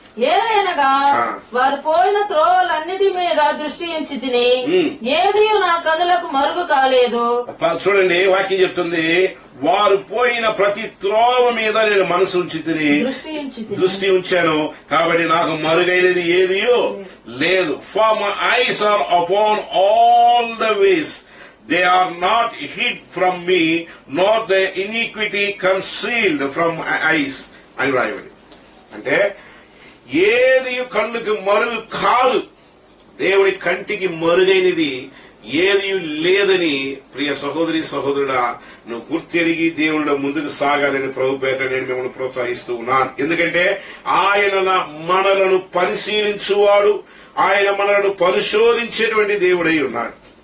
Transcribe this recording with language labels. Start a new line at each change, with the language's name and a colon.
Telugu: ఏలయనగా వారు పోయిన త్రోవలన్నిటి మీద దృష్టి ఉంచి తిని ఏది నా కన్నులకు మరుగు కాలేదు. చూడండి, వాక్యం చెప్తుంది, వారు పోయిన ప్రతి త్రోవ మీద నేను మనసు ఉంచి తిని దృష్టి ఉంచాను, కాబట్టి నాకు మరుగైనది ఏదియో లేదు.
English: for my eyes are upon all the ways, they are not hid from me, nor the iniquity concealed from my eyes
Telugu: అని రాయబడి. అంటే ఏది కళ్ళుకి మరుగు కాదు, దేవుని కంటికి మరుగైనది ఏది లేదని ప్రియ సహోదరి సహోదరుడా, నువ్వు గుర్తెరిగి దేవుళ్ళ ముందుకు సాగాలని ప్రభు పేట నేను మిమ్మల్ని ప్రోత్సహిస్తూ ఉన్నాను. ఎందుకంటే ఆయన మనలను పరిశీలించువాడు, ఆయన మనలను పరిశోధించేటువంటి దేవుడై ఉన్నాడు.